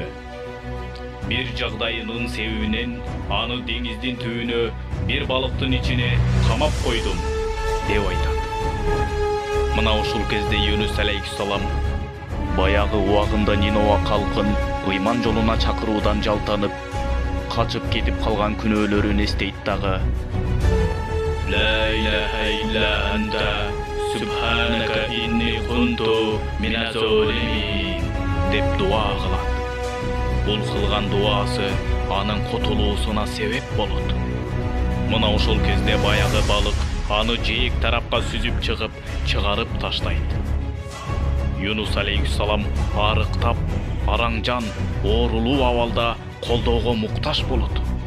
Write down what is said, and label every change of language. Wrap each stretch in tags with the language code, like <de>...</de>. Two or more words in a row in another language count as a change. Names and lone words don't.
<ky>Бир жагдайынын себебинен аны деңиздин түбүнө бир балыктын ичине камап койдум деп айтат. Мына ушул кезде Юнус алейхиссалам баягы убагында Нинова калкын ыйман жолуна чакыруудан жалтанып, качып кетип калган күнөөлөрүн эстейт дагы:</ky> <ar>لا إله إلا أنت سبحانك إني كنت من الظالمين</ar> <ky>деп дуа кылат. Бул кылган дуасы анын кутулуусуна себеп болот. Мына ошол кезде баягы балык аны жээк тарапка сүзүп чыгып, чыгарып таштайт. Юнус алейхиссалам арыктап, араңжан, оорулуу абалда колдоого муктаж болот.</ky>